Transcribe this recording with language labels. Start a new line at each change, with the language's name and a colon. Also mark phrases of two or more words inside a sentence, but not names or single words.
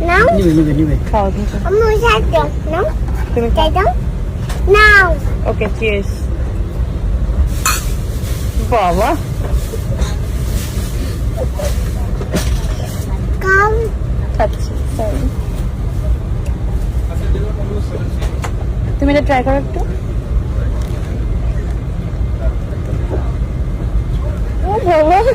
Bangla: নিবে খাও দেখো
Portuguese: Amor, já deu, não?
Bangla: তুমি
Portuguese: Já deu? Não.
English: okay cheers
Bangla: বাবা
Portuguese: Calma.
Bangla: আচ্ছা সরি তুমি এটা ট্রাই করো একটু ও বাবা